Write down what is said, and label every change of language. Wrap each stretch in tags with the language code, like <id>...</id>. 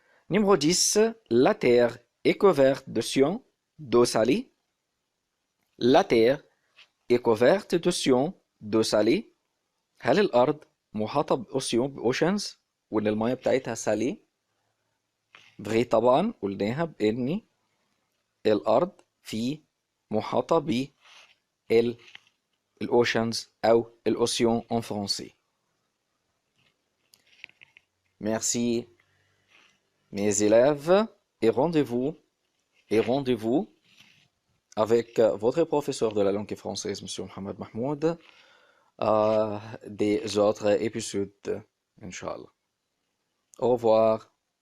<fr>Numéro 10, la Terre est couverte d'océans, d'eau salée. La Terre est couverte d'océans, d'eau salée.</fr> <ar>هل الأرض محاطة بأوشنز وإن المياه بتاعتها سالي؟ فغي طبعا قلناها بإن الأرض في محاطة بالأوشنز أو الأوسيون</ar> <fr>en français. Merci mes élèves et rendez-vous avec votre professeur de la langue française, M. Mohamed Mahmoud, à des autres épisodes, Inch'Allah. Au revoir.</fr>